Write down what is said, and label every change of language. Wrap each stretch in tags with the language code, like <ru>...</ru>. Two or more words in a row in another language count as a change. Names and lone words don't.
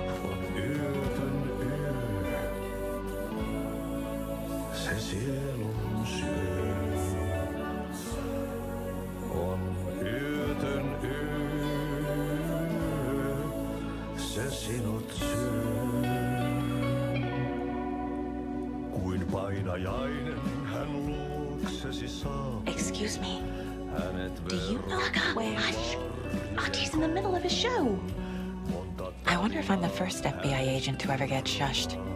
<fi>On yötön yö, se sielun syö. On yötön yö, se sinut syö. Kuin painajainen.</fi> <en>Excuse me. Do you know Saga? Hush! Ahti's in the middle of his show. I wonder if I'm the first FBI agent to ever get shushed.</en>